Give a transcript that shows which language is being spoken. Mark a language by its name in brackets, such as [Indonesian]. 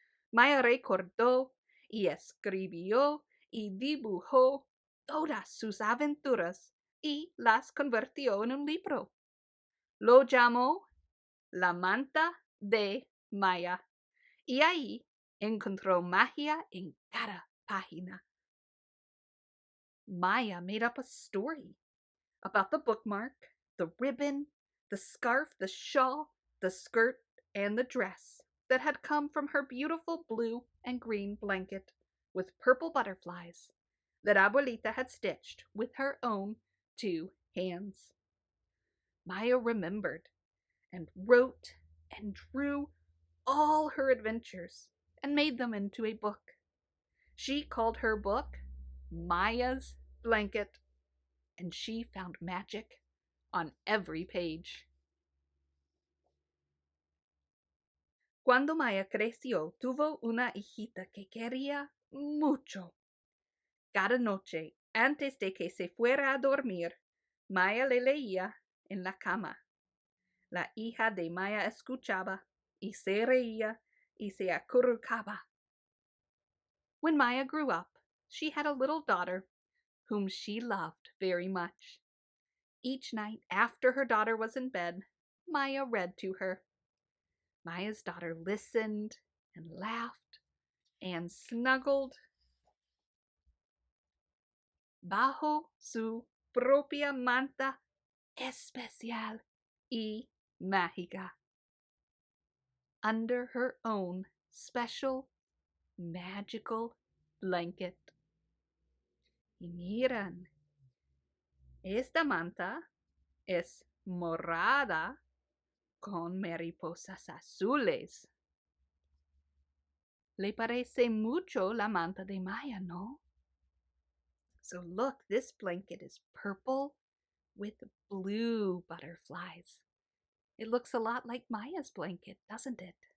[Spanish] Maya recordó y escribió y dibujó todas sus aventuras y las convirtió en un libro. Lo llamó La Manta de Maya y ahí encontró magia en cada página. [English] Maya made up a story about the bookmark, the ribbon, the scarf, the shawl, the skirt, and the dress that had come from her beautiful blue and green blanket with purple butterflies that Abuelita had stitched with her own 2 hands. Maya remembered and wrote and drew all her adventures and made them into a book. She called her book Maya's Blanket, and she found magic on every page. [Spanish] Cuando Maya creció, tuvo una hijita que quería mucho. Cada noche, antes de que se fuera a dormir, Maya le leía en la cama. La hija de Maya escuchaba y se reía y se acurrucaba. [English] When Maya grew up, she had a little daughter whom she loved very much. Each night after her daughter was in bed, Maya read to her. Maya's daughter listened and laughed and snuggled [Spanish] bajo su propia manta especial y mágica, [English] under her own special magical blanket. [Spanish] Y miran, esta manta es morada con mariposas azules. Le parece mucho la manta de Maya, ¿no? [English] So look, this blanket is purple with blue butterflies. It looks a lot like Maya's blanket, doesn't it?